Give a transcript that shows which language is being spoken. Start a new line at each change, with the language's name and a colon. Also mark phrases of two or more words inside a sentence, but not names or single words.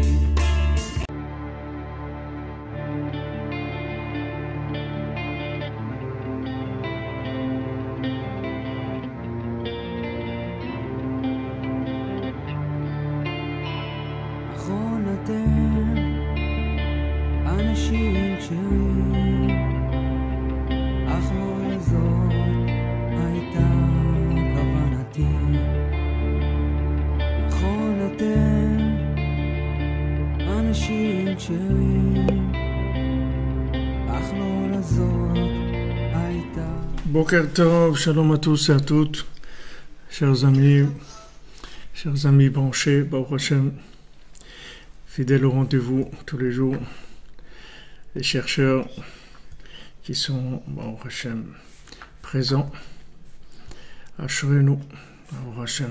Hebrew: נכון אתם אנשים כשרים, אך לא לזאת הייתה כוונתי. נכון אתם אנשים כשרים, אך לא לזאת הייתה. בוקר טוב,
French: shalom à tous et à toutes, chers amis branchés,
Hebrew: ברוך השם,
French: fidèles au rendez-vous tous les jours, les chercheurs qui sont,
Hebrew: ברוך השם,
French: présents.
Hebrew: אשרנו, ברוך השם.